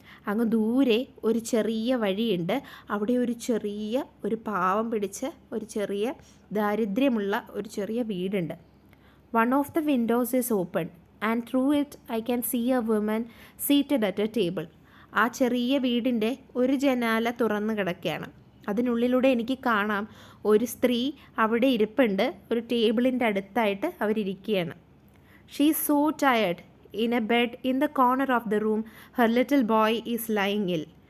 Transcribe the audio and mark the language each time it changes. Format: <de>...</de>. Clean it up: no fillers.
<ml>അങ്ങ് ദൂരെ ഒരു ചെറിയ വഴിയുണ്ട്. അവിടെ ഒരു പാവം പിടിച്ച് ഒരു ചെറിയ ദാരിദ്ര്യമുള്ള ഒരു ചെറിയ വീടുണ്ട്.</ml> <en>One of the windows is open and through it I can see a woman seated at a table.</en> <ml>ആ ചെറിയ വീടിൻ്റെ ഒരു ജനാല തുറന്നു കിടക്കുകയാണ്. അതിനുള്ളിലൂടെ എനിക്ക് കാണാം ഒരു സ്ത്രീ അവിടെ ഇരിപ്പുണ്ട്. ഒരു ടേബിളിൻ്റെ അടുത്തായിട്ട് അവരിയ്ക്കുകയാണ്.</ml> <en>She is so tired. In a bed in the corner of the room her little boy is lying ill.</en>